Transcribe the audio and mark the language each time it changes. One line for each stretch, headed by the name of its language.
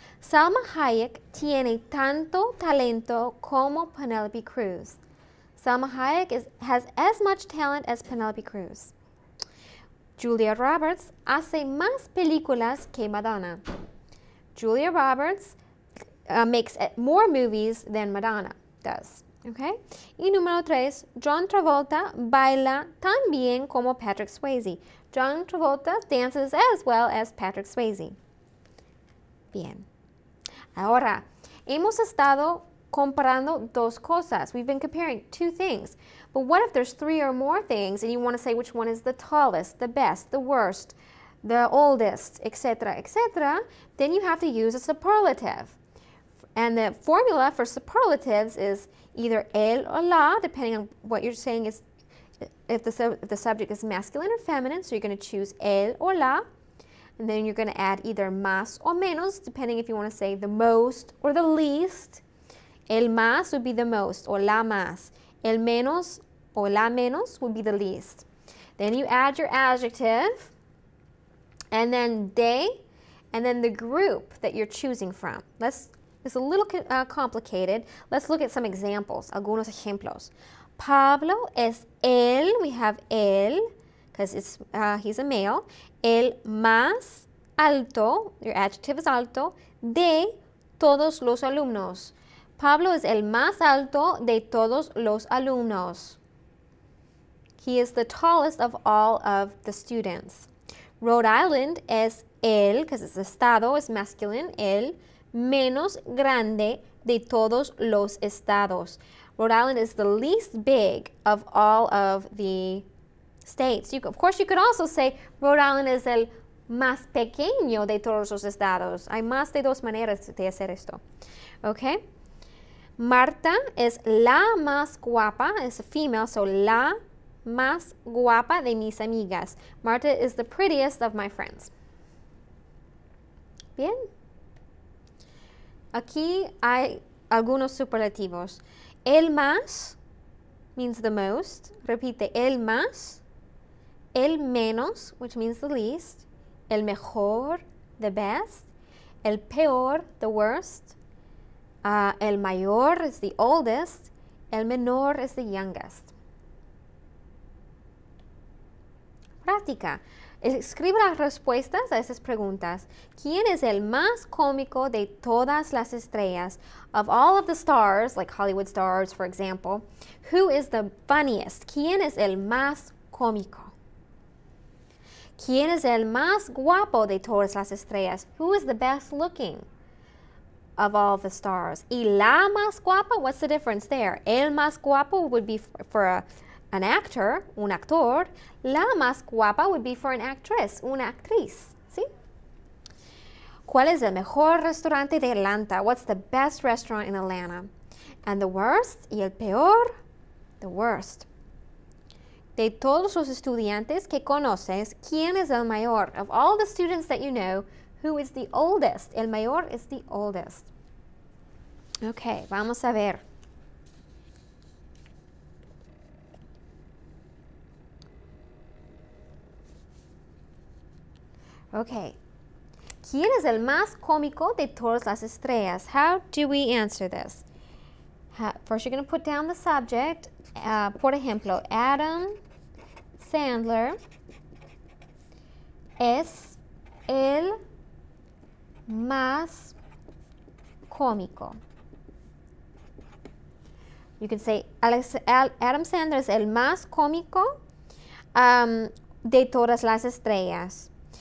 Spanish: Salma Hayek tiene tanto talento como Penelope Cruz.
English: Salma Hayek has as much talent as Penelope Cruz.
Spanish: Julia Roberts hace más películas que Madonna.
English: Julia Roberts makes more movies than Madonna does. Okay?
Spanish: Y número 3, John Travolta baila tan bien como Patrick Swayze.
English: John Travolta dances as well as Patrick Swayze.
Spanish: Bien. Ahora, hemos estado comparando dos cosas.
English: We've been comparing two things. But what if there's 3 or more things and you want to say which one is the tallest, the best, the worst, the oldest, etc., etc., then you have to use a superlative. And the formula for superlatives is either el or la, depending on what you're saying is, if the subject is masculine or feminine, so you're going to choose el or la. And then you're going to add either más or menos, depending if you want to say the most or the least.
Spanish: El más
English: would be the most, or
Spanish: la más. El menos
English: or
Spanish: la menos
English: would be the least. Then you add your adjective, and then de, and then the group that you're choosing from. It's a little complicated. Let's look at some examples,
Spanish: algunos ejemplos. Pablo es el,
English: we have el, because he's a male.
Spanish: El más alto,
English: your adjective is
Spanish: alto, de todos los alumnos. Pablo es el más alto de todos los alumnos.
English: He is the tallest of all of the students. Rhode Island
Spanish: es el,
English: because it's
Spanish: estado, es
English: masculine,
Spanish: el menos grande de todos los estados.
English: Rhode Island is the least big of all of the states. Of course, you could also say
Spanish: Rhode Island es el más pequeño de todos los estados. Hay más de dos maneras de hacer esto. Okay? Marta es la más guapa, es
English: a female, so
Spanish: la más guapa de mis amigas.
English: Marta is the prettiest of my friends.
Spanish: Bien. Aquí hay algunos superlativos. El más
English: means the most.
Spanish: Repite, el más. El menos,
English: which means the least.
Spanish: El mejor,
English: the best.
Spanish: El peor,
English: the worst.
Spanish: El mayor
English: is the oldest.
Spanish: El menor
English: is the youngest.
Spanish: Práctica. Escribe las respuestas a esas preguntas. ¿Quién es el más cómico de todas las estrellas?
English: Of all of the stars, like Hollywood stars, for example, who is the funniest?
Spanish: ¿Quién es el más cómico? ¿Quién es el más guapo de todas las estrellas?
English: Who is the best looking of all the stars?
Spanish: Y la más guapa,
English: what's the difference there?
Spanish: El más guapo
English: would be for an actor,
Spanish: un actor. La más guapa
English: would be for an actress,
Spanish: una actriz. ¿Sí? ¿Cuál es el mejor restaurante de Atlanta?
English: What's the best restaurant in Atlanta? And the worst,
Spanish: y el peor,
English: the worst.
Spanish: De todos los estudiantes que conoces, ¿quién es el mayor?
English: Of all the students that you know, who is the oldest?
Spanish: El mayor
English: is the oldest. Okay,
Spanish: vamos a ver.
English: Okay.
Spanish: ¿Quién es el más cómico de todas las estrellas?
English: How do we answer this? First, you're going to put down the subject.
Spanish: Por ejemplo, Adam Sandler es el más cómico.
English: You can say
Spanish: Adam Sandler es el más cómico de todas las estrellas.